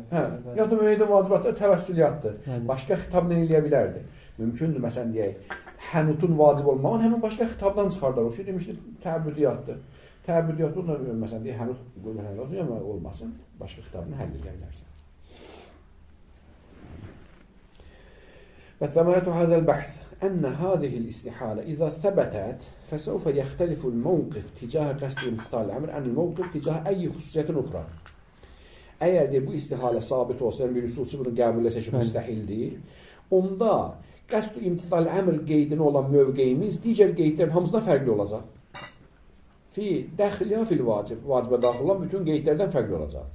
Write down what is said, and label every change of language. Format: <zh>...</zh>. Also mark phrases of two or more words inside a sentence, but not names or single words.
<az>Hə, ya da meydun vacibatı təvəssüliyyatdır. Bəli. Başqa xitabla eləyə bilərdi. Mümkündür, məsələn deyək, hənutun vacib olmağını həmin başqa xitabdan çıxardar. O şey demişdi, təəbbüdiyyatdır. Təəbbüdiyyatı ondan məsələn deyək, hənut qulməhəndə olsun, ya olmasın, başqa xitabını həll edə bilərsən.</az> <ar>وثمرة هذا البحث أن هذه الاستحالة إذا ثبتت فسوف يختلف الموقف تجاه قصد امتثال الأمر عن الموقف تجاه أي خصوصية أخرى.</ar> <az>Əgər de bu istihalə sabit olsa, bir üsulçu bunu qəbul etsə ki, müstəhildir, onda qəsd-ü imtisal əmr qeydinə olan mövqeyimiz digər qeydlərin hamısından fərqli olacaq.</az> <ar>في دخلية في الواجب,</ar> <az>vacibə daxil olan bütün qeydlərdən fərqli olacaq.</az>